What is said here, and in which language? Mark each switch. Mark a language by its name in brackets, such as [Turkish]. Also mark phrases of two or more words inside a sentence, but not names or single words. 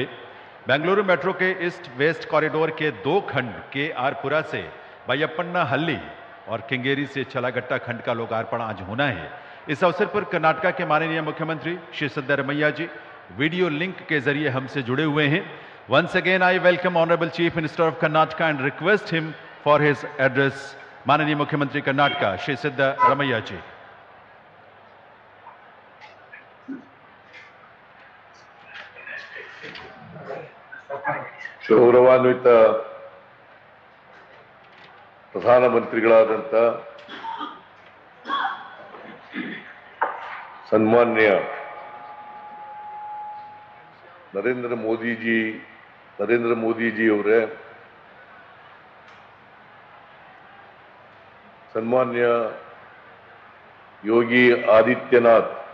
[Hindi] बेंगलुरु मेट्रो के ईस्ट वेस्ट कॉरिडोर के 2 खंड KR-पुरा से बायप्पन्ना हल्ली और केंगेरी से चलागट्टा खंड का लोकार्पण आज होना है। इस अवसर पर कर्नाटका के माननीय मुख्यमंत्री श्री सिद्धरमैया जी वीडियो लिंक के जरिए हमसे जुड़े हुए हैं। [English] Once again, I welcome Honorable Chief Minister of Karnataka and request him for his address. [Hindi] माननीय मुख्यमंत्री कर्नाटका श्री सिद्धरमैया जी। [Kannada] ಗೌರವಾನ್ವಿತ ಪ್ರಧಾನಮಂತ್ರಿಗಳಾದಂಥ ಸನ್ಮಾನ್ಯ ನರೇಂದ್ರ ಮೋದಿಜಿ ಅವರೇ, ಸನ್ಮಾನ್ಯ ಯೋಗಿ ಆದಿತ್ಯನಾಥ್,